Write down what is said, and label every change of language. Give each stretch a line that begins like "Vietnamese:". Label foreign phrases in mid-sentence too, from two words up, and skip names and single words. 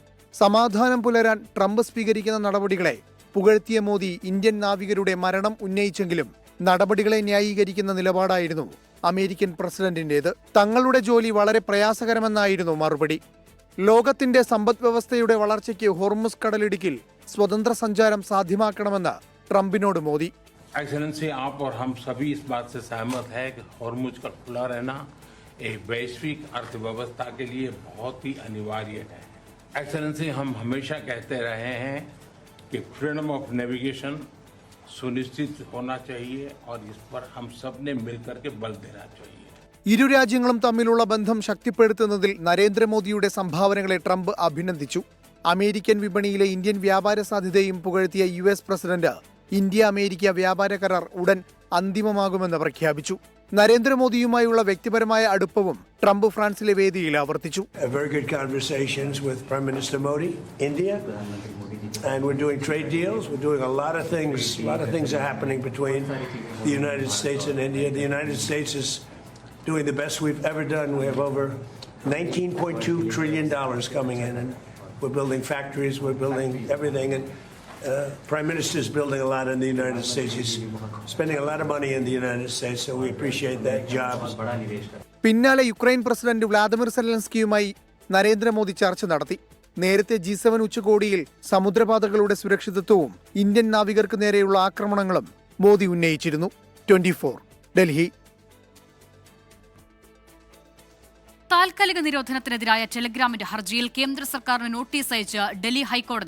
Malayalam: സമാധാനം പുലരാൻ ട്രംപ് സ്വീകരിക്കുന്ന നടപടികളെ പുകഴ്ത്തിയ മോദി ഇന്ത്യൻ നാവികരുടെ മരണം ഉന്നയിച്ചെങ്കിലും നടപടികളെ ന്യായീകരിക്കുന്ന നിലപാടായിരുന്നു അമേരിക്കൻ പ്രസിഡന്റിന്റേത്. തങ്ങളുടെ ജോലി വളരെ പ്രയാസകരമെന്നായിരുന്നു മറുപടി. ലോകത്തിന്റെ സമ്പദ് വ്യവസ്ഥയുടെ വളർച്ചയ്ക്ക് ഹോർമുസ് കടലിടുക്കിൽ സ്വതന്ത്ര സഞ്ചാരം സാധ്യമാക്കണമെന്ന് ട്രംപിനോട് മോദി.
Hindi: एक्सेलेंसी, आप और हम सभी इस बात से सहमत है कि हॉर्मुज का खुला रहना एक वैश्विक अर्थव्यवस्था के लिए बहुत ही अनिवार्य है. एक्सेलेंसी, हम हमेशा कहते रहे हैं कि
English: freedom of navigation
Hindi: सुनिश्चित होना चाहिए और इस पर हम सब ने मिलकर के बल देना चाहिए.
Malayalam: ഇരു രാജ്യങ്ങളും തമ്മിലുള്ള ബന്ധം ശക്തിപ്പെടുത്തുന്നതിൽ നരേന്ദ്രമോദിയുടെ സംഭാവനകളെ ട്രംപ് അഭിനന്ദിച്ചു. അമേരിക്കൻ വിപണിയിലെ ഇന്ത്യൻ വ്യാപാര സാധ്യതയും പുകഴ്ത്തിയ US പ്രസിഡന്റ് ഇന്ത്യ-അമേരിക്ക വ്യാപാര കരാർ ഉടൻ അന്തിമമാകുമെന്ന് പ്രഖ്യാപിച്ചു. നരേന്ദ്രമോദിയുമായുള്ള വ്യക്തിപരമായ അടുപ്പവും ട്രംപ് ഫ്രാൻസിലെ വേദിയിൽ ആവർത്തിച്ചു.
English: Very good conversations with Prime Minister Modi, India, and we're doing trade deals. We're doing a lot of things. A lot of things are happening between the United States and India. The United States is doing the best we've ever done. We have over $19.2 trillion coming in, and we're building factories. We're building everything, and Prime Minister is building a lot in the United States. He's spending a lot of money in the United States, so we appreciate that. Jobs.
Malayalam: പിന്നാലെ യുക്രൈൻ പ്രസിഡന്റ് വ്ളാദിമിർ സെലൻസ്കിയുമായി നരേന്ദ്രമോദി ചർച്ച നടത്തി. നേരത്തെ G7 ഉച്ചകോടിയിൽ സമുദ്രപാതകളുടെ സുരക്ഷിതത്വവും ഇന്ത്യൻ നാവികർക്ക് നേരെയുള്ള ആക്രമണങ്ങളും മോദി ഉന്നയിച്ചിരുന്നു. 24 ഡൽഹി. താൽക്കാലിക നിരോധനത്തിനെതിരായ ടെലിഗ്രാമിന്റെ ഹർജിയിൽ കേന്ദ്ര സർക്കാരിന് നോട്ടീസ് അയച്ച് ഡൽഹി ഹൈക്കോടതി.